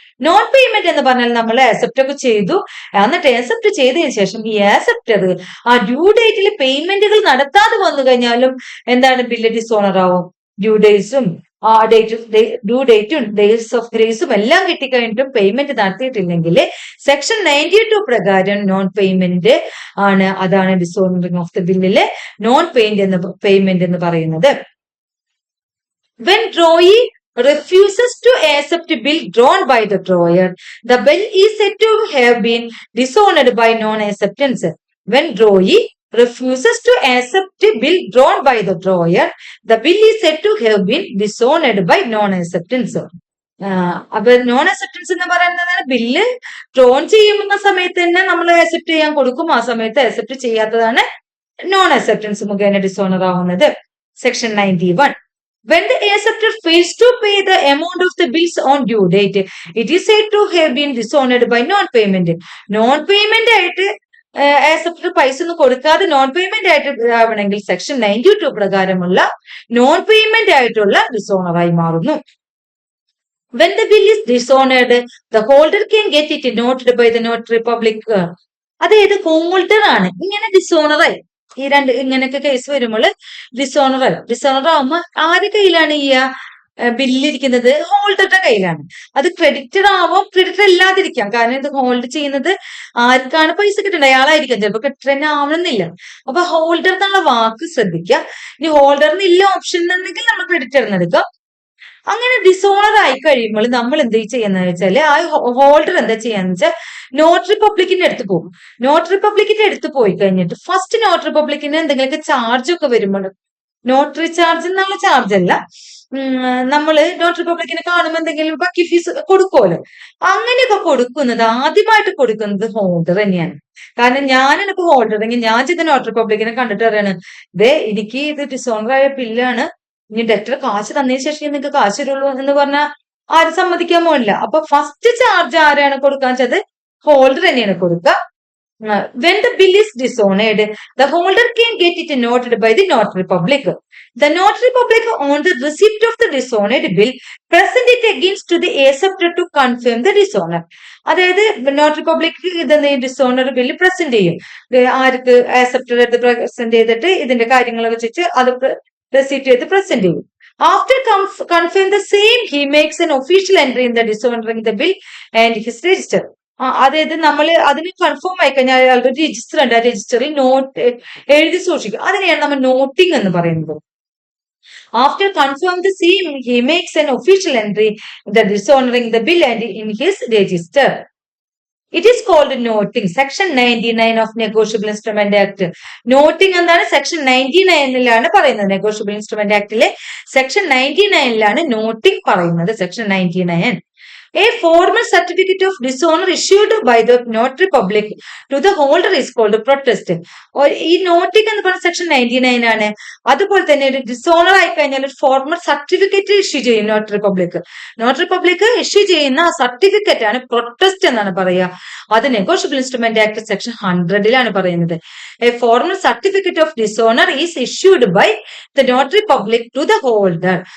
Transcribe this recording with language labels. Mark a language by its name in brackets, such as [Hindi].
[Malayalam] Non payment എന്ന് പറഞ്ഞാൽ നമ്മൾ ആക്സെപ്റ്റ് ഒക്കെ ചെയ്തു, എന്നിട്ട് ആക്സെപ്റ്റ് ചെയ്തതിനു ശേഷം ഈ ആക്സെപ്റ്റർ ആ ഡ്യൂ ഡേറ്റിൽ പേയ്മെന്റുകൾ നടത്താതെ വന്നു കഴിഞ്ഞാലും എന്താണ്? ബില്ല് ഡിസോണർ ആവും. ഡ്യൂ ഡേറ്റ്സും ഡ്യൂ ഡേറ്റും ഡേറ്റ്സ് ഓഫ് ഗ്രേസും എല്ലാം കിട്ടിക്കഴിഞ്ഞിട്ടും പേയ്മെന്റ് നടത്തിയിട്ടില്ലെങ്കിൽ സെക്ഷൻ 92 പ്രകാരം നോൺ പേയ്മെന്റ് ആണ്. അതാണ് ഡിസോണറിംഗ് ഓഫ് ദ ബില്ലിലെ നോൺ പേയ്മെന്റ് എന്ന് പറയുന്നത്. [English] When drawee refuses to accept bill drawn by the drawer, the bill is said to have been dishonored by non-acceptance. When drawee refuses to accept bill drawn by the drawer, the bill is said to have been dishonored by non-acceptance. [Malayalam] അപ്പൊ non acceptance എന്ന് പറയുന്നത് bill drone ചെയ്യുന്ന സമയത്ത് തന്നെ നമ്മൾ accept ചെയ്യാൻ കൊടുക്കും, ആ സമയത്ത് അക്സെപ്റ്റ് ചെയ്യാത്തതാണ് നോൺ അക്സെപ്റ്റൻസ് മുഖേന ഡിസോണർ ആവുന്നത്. Section 91. [English] When the acceptor fails to pay the amount of the bills on due date, it is said to have been dishonored by non-payment. [Malayalam] Non-payment ആയിട്ട് acceptor പൈസ ഒന്നും കൊടുക്കാതെ നോൺ പേയ്മെന്റ് ആയിട്ട് ആവണമെങ്കിൽ section 92 പ്രകാരമുള്ള non payment ആയിട്ടുള്ള dishonour ആയി മാറുന്നു. [English] When the bill is dishonored, the holder can get it noted by the notary public. [Malayalam] അതായത് ഹോൾഡർ ആണ് ഇങ്ങനെ ഡിസോണറായി. ഈ 2 ഇങ്ങനെയൊക്കെ കേസ് വരുമ്പോൾ ഡിസോണർ ആവുമ്പോൾ ആരുടെ കയ്യിലാണ് ഈ ബില്ലിരിക്കുന്നത്? ഹോൾഡറുടെ കയ്യിലാണ്. അത് ക്രെഡിറ്റർ ആവും, ക്രെഡിറ്റർ അല്ലാതിരിക്കാം. കാരണം ഇത് ഹോൾഡ് ചെയ്യുന്നത് ആർക്കാണ് പൈസ കിട്ടേണ്ടത്? അയാളായിരിക്കാം. ചിലപ്പോൾ ക്രെഡിറ്റർ തന്നെ ആവണമെന്നില്ല. അപ്പൊ ഹോൾഡർ എന്നുള്ള വാക്ക് ശ്രദ്ധിക്കുക. ഇനി ഹോൾഡറിന് ഇല്ല ഓപ്ഷൻ എന്നുണ്ടെങ്കിൽ നമ്മൾ ക്രെഡിറ്ററിന് എടുക്കാം. അങ്ങനെ ഡിസോണർ ആയി കഴിയുമ്പോൾ നമ്മൾ എന്ത് ചെയ്യുന്നത് വെച്ചാല് ആ ഹോൾഡർ എന്താ ചെയ്യാന്ന് വെച്ചാൽ നോട്ടറി പബ്ലിക്കിന്റെ അടുത്ത് പോകും. നോട്ടറി പബ്ലിക്കിന്റെ അടുത്ത് പോയി കഴിഞ്ഞിട്ട് ഫസ്റ്റ് നോട്ടറി പബ്ലിക്കിന് എന്തെങ്കിലുമൊക്കെ ചാർജ് ഒക്കെ വരുമ്പോൾ, നോട്ടറി ചാർജ് എന്നുള്ള ചാർജ് അല്ല, നമ്മള് നോട്ടറി പബ്ലിക്കിനെ കാണുമ്പോൾ എന്തെങ്കിലും ബാക്കി ഫീസ് കൊടുക്കുമല്ലോ, അങ്ങനെയൊക്കെ കൊടുക്കുന്നത് ആദ്യമായിട്ട് കൊടുക്കുന്നത് ഹോൾഡർ തന്നെയാണ്. കാരണം ഞാനാണ് ഇപ്പൊ ഹോൾഡറെങ്കിൽ ഞാൻ ചെയ്ത നോട്ടറി പബ്ലിക്കിനെ കണ്ടിട്ട് പറയാണ്, എനിക്ക് ഇത് ഡിസോണർ ആയ ബില്ലാണ്, ഇനി ഡെറ്റർ കാശ് തന്നതിന് ശേഷം നിങ്ങൾക്ക് കാശ് തരുള്ളൂ എന്ന് പറഞ്ഞാൽ ആരും സമ്മതിക്കാൻ പോകില്ല. അപ്പൊ ഫസ്റ്റ് ചാർജ് ആരാണ് കൊടുക്കാൻ വെച്ചത്? ഹോൾഡർ തന്നെയാണ് കൊടുക്കുക. [English] When the bill is dishonored, the holder can get it noted by the notary public. The notary public on the receipt of the dishonored bill present it against to the acceptor to confirm the dishonor. [Malayalam] അതായത് notary public ഇത് dishonour bill present ചെയ്യും. ആർക്ക്? Acceptor എടുത്ത് present ചെയ്തിട്ട് ഇതിന്റെ കാര്യങ്ങളൊക്കെ വെച്ചിട്ട് അത് receipt ചെയ്ത് പ്രസന്റ് ചെയ്യും. [English] After confirm the same, he makes an official entry in the dishonoring the bill and his register. [Malayalam] അതായത് നമ്മൾ അതിന് കൺഫേം ആയി കഴിഞ്ഞാൽ അയാളുടെ രജിസ്റ്റർ ഉണ്ട്, ആ രജിസ്റ്ററിൽ നോട്ട് എഴുതി സൂക്ഷിക്കും. അതിനെയാണ് നമ്മൾ നോട്ടിംഗ് എന്ന് പറയുന്നത്. [English] After confirm the same, he makes an official entry the dishonoring the bill and in his register. It is called noting. Section 99 of Negotiable Instrument Act. [Malayalam] Noting എന്താണ് സെക്ഷൻ 99ലാണ് പറയുന്നത്. നെഗോഷ്യബിൾ ഇൻസ്ട്രുമെന്റ് ആക്ടിലെ സെക്ഷൻ 99ലാണ് നോട്ടിംഗ് പറയുന്നത്. Section 99. [English] A formal certificate of dishonor issued by the notary public to the holder is called protest. [Malayalam] ഈ noting എന്ന് പറയുന്ന section 99 ആണ്. അതുപോലെ തന്നെ ഒരു ഡിസോണർ ആയി കഴിഞ്ഞാൽ ഒരു ഫോർമൽ സർട്ടിഫിക്കറ്റ് ഇഷ്യൂ ചെയ്യും notary public. Notary public issue ചെയ്യുന്ന ആ സർട്ടിഫിക്കറ്റ് ആണ് പ്രൊട്ടസ്റ്റ് എന്നാണ് പറയുക. അത് നെഗോഷ്യബിൾ ഇൻസ്ട്രുമെന്റ് ആക്ട് സെക്ഷൻ 100ലാണ് പറയുന്നത്. [English] A formal certificate of dishonour is issued by the notary public to the holder.